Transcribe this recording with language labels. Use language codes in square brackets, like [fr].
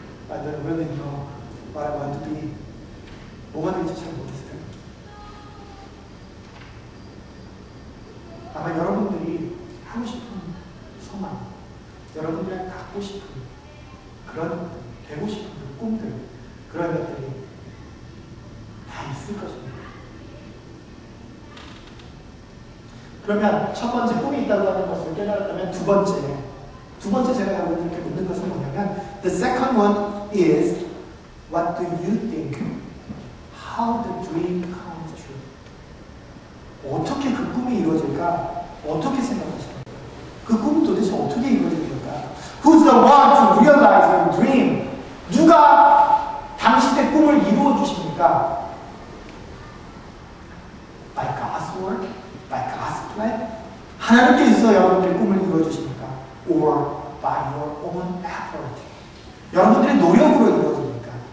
[en] I don't really know what I want to be. [ko] 뭐가 될지 잘 모르겠어요. 아마 여러분들이 하고 싶은 소망, 여러분들이 갖고 싶은 그런 되고 싶은 꿈들, 그런 것들이 다 있을 것입니다. 그러면 첫 번째 꿈이 있다고 하는 것을 깨달았다면 두 번째 제가 여러분들 이렇게 묻는 것은 뭐냐면 [en] the second one is what do you think? How the dream comes true? [ko] 어떻게 그 꿈이 이루어질까? 어떻게 생각하십니까? 그 꿈은 도대체 어떻게 이루어질까? [en] Who's the one to realize your dream? [ko] 누가 당신의 꿈을 이루어 주십니까? [en] By God's word? By God's plan? [ko] 하나님께서 여러분들의 꿈을 이루어 주십니까? [en] Or by your own effort? [ko] 여러분들의 노력으로 이루어집니까?